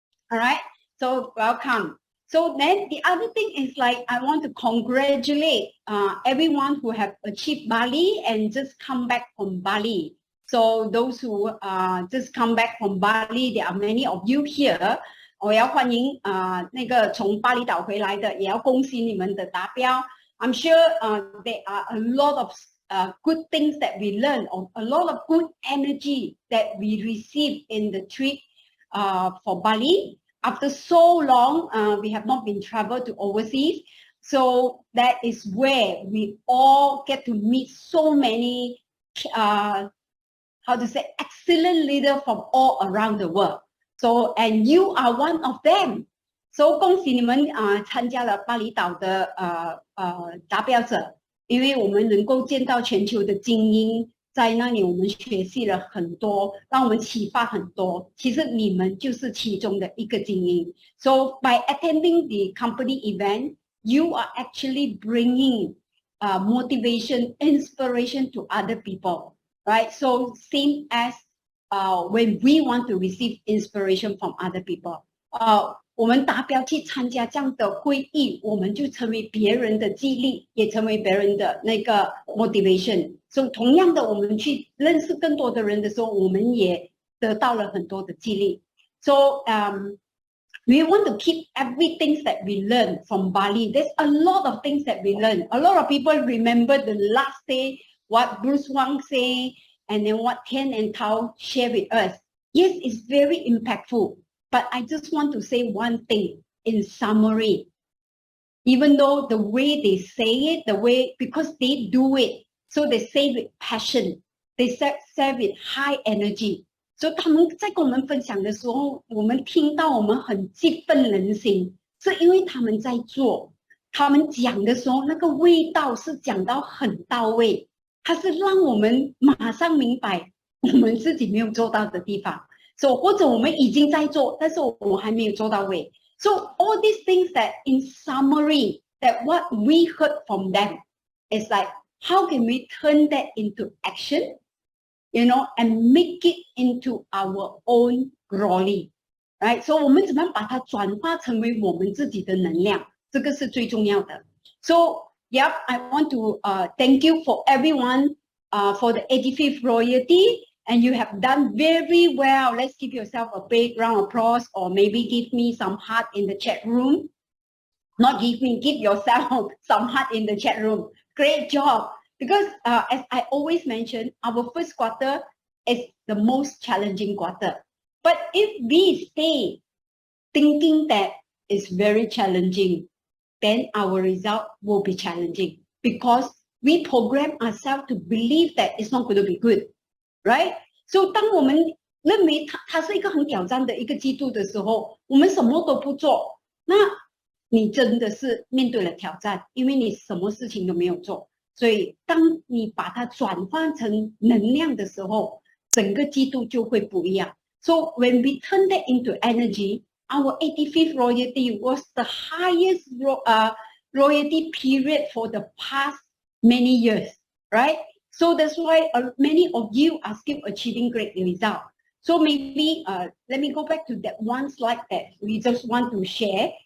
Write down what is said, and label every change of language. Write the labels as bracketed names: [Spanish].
[English] All right, so welcome. So then the other thing is like I want to congratulate everyone who have achieved Bali and just come back from Bali. So those who just come back from Bali, there are many of you here. [Chinese] 我要欢迎那个从巴厘岛回来的，也要恭喜你们的达标。 [English] I'm sure there are a lot of good things that we learn, or a lot of good energy that we receive in the trip for Bali. After so long, we have not been traveled to overseas. So that is where we all get to meet so many, how to say, excellent leaders from all around the world. So, and you are one of them. [Chinese] So 恭喜你们参加了巴厘岛的达标者，因为我们能够见到全球的精英，在那里我们学习了很多，让我们启发很多。其实你们就是其中的一个精英。 [English] So by attending the company event, you are actually bringing motivation, inspiration to other people, right? So same as when we want to receive inspiration from other people. [Chinese] 我们达标去参加这样的会议，我们就成为别人的激励，也成为别人的那个 motivation。所以同样的，我们去认识更多的人的时候，我们也得到了很多的激励。 [English] So we want to keep everything that we learn from Bali. There's a lot of things that we learn. A lot of people remember the last day, what Bruce Wang say, and then what Tian and Tao share with us. Yes, it's very impactful. But I just want to say one thing in summary. Even though the way they say it, the way, because they do it, so they say with passion, they say with high energy. [Chinese] So 他们在跟我们分享的时候，我们听到我们很激愤人心，是因为他们在做，他们讲的时候，那个味道是讲到很到位，它是让我们马上明白我们自己没有做到的地方。 So 或者我们已经在做，但是我还没有做到位。 [English] So all these things that in summary, that what we heard from them is like, how can we turn that into action, you know, and make it into our own glory, right? [Chinese] So 我们怎么样把它转化成为我们自己的能量，这个是最重要的。 [English] So yeah, I want to thank you for everyone for the 85th royalty. And you have done very well. Let's give yourself a big round of applause, or maybe give me some heart in the chat room. Not give me, give yourself some heart in the chat room. Great job. Because as I always mention, our first quarter is the most challenging quarter. But if we stay thinking that it's very challenging, then our result will be challenging. Because we program ourselves to believe that it's not going to be good. Right? [Chinese] So 当我们认为它是一个很挑战的一个季度的时候，我们什么都不做，那你真的是面对了挑战，因为你什么事情都没有做。所以当你把它转换成能量的时候，整个季度就会不一样。 [English] So when we turn that into energy, our 85th royalty was the highest royalty period for the past many years, right? So that's why many of you are still achieving great results. So maybe let me go back to that one slide that we just want to share.